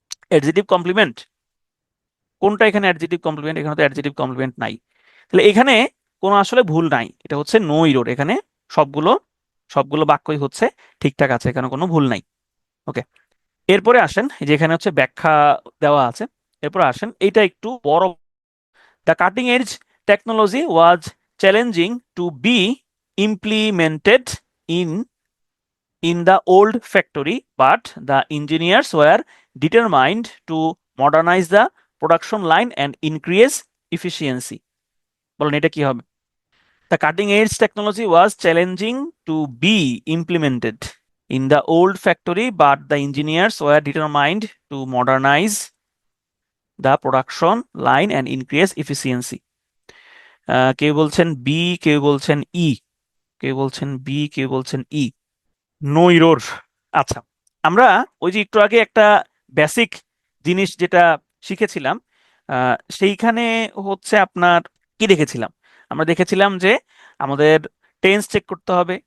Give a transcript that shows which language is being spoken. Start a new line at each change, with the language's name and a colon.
Bangla: Adjective complement কোনটা, এখানে adjective complement, এখানে তো অ্যাডজেটিভ কমপ্লিমেন্ট নাই। তাহলে এখানে কোনো আসলে ভুল নাই, এটা হচ্ছে নো ইরোর। এখানে সবগুলো সবগুলো বাক্যই হচ্ছে ঠিকঠাক আছে, এখানে কোনো ভুল নাই। ওকে, এরপরে আসেন এই যে এখানে হচ্ছে ব্যাখ্যা দেওয়া আছে। এরপরে আসেন এইটা একটু বড়।
English: The cutting edge technology was challenging to be implemented in the old factory, but the engineers were determined to modernize the production line and increase efficiency.
Bangla: বলেন এটা কি হবে?
English: The cutting edge technology was challenging to be implemented in the old factory, but the engineers were determined to modernize the production line and increase efficiency.
Bangla: কেউ বলছেন B, কেউ বলছেন ই, কেউ বলছেন বি, কেউ বলছেন ই। No error. আচ্ছা, আমরা ওই যে একটু আগে একটা বেসিক জিনিস যেটা শিখেছিলাম, সেইখানে হচ্ছে আপনার কি দেখেছিলাম, আমরা দেখেছিলাম যে আমাদের টেন্স চেক করতে হবে।